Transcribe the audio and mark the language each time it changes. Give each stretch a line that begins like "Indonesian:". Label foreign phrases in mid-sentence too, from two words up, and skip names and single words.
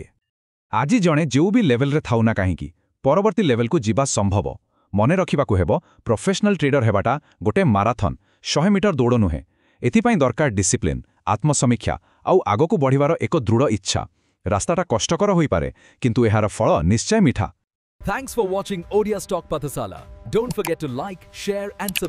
Odia: ଆଜି ଜଣେ ଯେଉଁ ବି ଲେଭେଲରେ ଥାଉ ନା କାହିଁକି ପରବର୍ତ୍ତୀ ଲେଭେଲକୁ ଯିବା ସମ୍ଭବ। ମନେ ରଖିବାକୁ ହେବ,
English: professional trader
Odia: ହେବାଟା ଗୋଟେ ମାରାଥନ୍, 100 ମିଟର ଦୌଡ଼ ନୁହେଁ। ଏଥିପାଇଁ ଦରକାର ଡିସିପ୍ଲିନ୍, ଆତ୍ମସମୀକ୍ଷା ଆଉ ଆଗକୁ ବଢ଼ିବାର ଏକ ଦୃଢ଼ ଇଚ୍ଛା। ରାସ୍ତାଟା କଷ୍ଟକର ହୋଇପାରେ, କିନ୍ତୁ ଏହାର ଫଳ ନିଶ୍ଚୟ ମିଠା।
English: Thanks for watching Odia Stock Pathasala. Don't forget to like, share and subscribe.